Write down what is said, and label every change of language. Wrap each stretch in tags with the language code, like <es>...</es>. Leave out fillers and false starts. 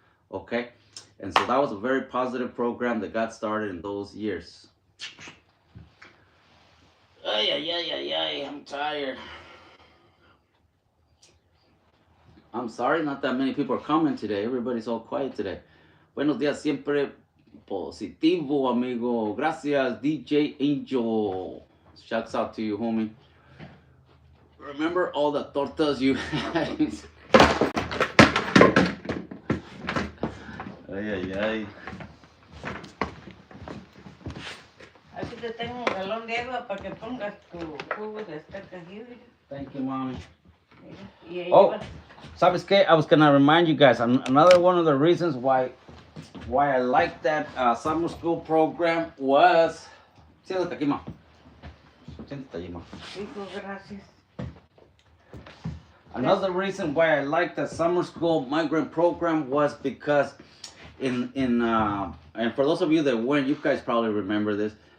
<en>Okay, and so that was a very positive program that got started in those years. Ay, I'm tired. I'm sorry, not that many people are coming today. Everybody's all quiet today.</en> <es>Buenos días, siempre positivo, amigo. Gracias,</es> <en>DJ Angel. Shouts out to you, homie. Remember all the tortas you had. Ay.</en> <es>Aquí te tengo un galón de agua para que pongas tu jugo de estaca aquí.</es> <en>Thank you, mommy.</en> <es>Y ahí Oh, vas. ¿sabes qué?</es> <en>I was gonna remind you guys another one of the reasons why I liked that summer school program was.</en> <es>Siéntate aquí, ma. Siéntate allí, ma. Hijo, gracias.</es> <en>Another reason why I liked the summer school migrant program was because and for those of you that weren't, you guys probably remember this.</en>